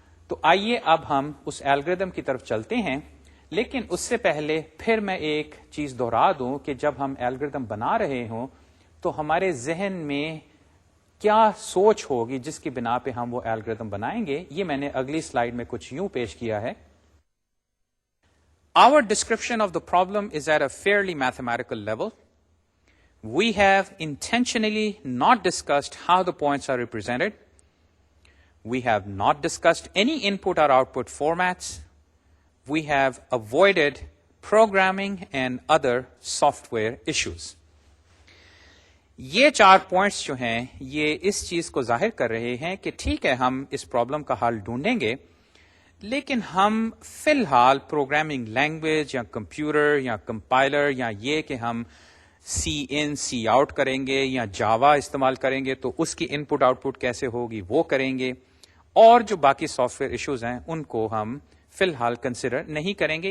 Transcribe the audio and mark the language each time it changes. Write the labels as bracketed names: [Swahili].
[Urdu] تو آئیے اب ہم اس الگوریدم کی طرف چلتے ہیں. لیکن اس سے پہلے پھر میں ایک چیز دہرا دوں کہ جب ہم الگوریدم بنا رہے ہوں تو ہمارے ذہن میں کیا سوچ ہوگی جس کی بنا پہ ہم وہ الگوریدم بنائیں گے. یہ میں نے اگلی سلائیڈ میں کچھ یوں پیش کیا ہے. [English] Our description of the problem is at a fairly mathematical level. We have intentionally not discussed how the points are represented. We have not discussed any input or output formats. We have avoided programming and other software issues. [Urdu] یہ 4 points جو ہیں یہ اس چیز کو ظاہر کر رہے ہیں کہ ٹھیک ہے ہم اس پرابلم کا حل ڈھونڈیں گے، لیکن ہم فی الحال پروگرامنگ لینگویج یا کمپیوٹر یا کمپائلر یا یہ کہ ہم سی ان سی آؤٹ کریں گے یا جاوا استعمال کریں گے تو اس کی ان پٹ آؤٹ پٹ کیسے ہوگی وہ کریں گے، اور جو باقی سافٹ ویئر ایشوز ہیں ان کو ہم فی الحال کنسیڈر نہیں کریں گے.